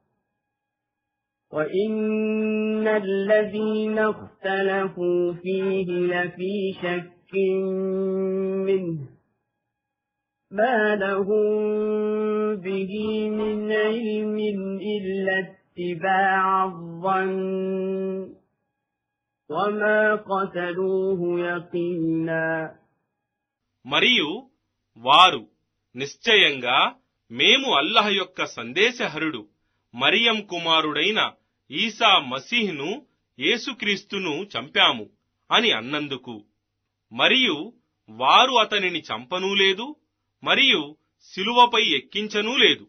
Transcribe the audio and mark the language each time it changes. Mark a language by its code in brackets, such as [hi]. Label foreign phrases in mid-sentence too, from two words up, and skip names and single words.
[ar] وإن الذين اختلفوا فيه لفي شك منه ما لهم به من علم إلا اتباع الظن وما قتلوه يقينا. [te] మరియు వారు నిశ్చయంగా మేము అల్లహ యొక్క సందేశహరుడు మరియం కుమారుడైన ఈసా మసీహ్ను యేసుక్రీస్తును చంపాము అని అన్నందుకు మరియు వారు అతనిని చంపనూ లేదు మరియు శిలువపై ఎక్కించనూ లేదు.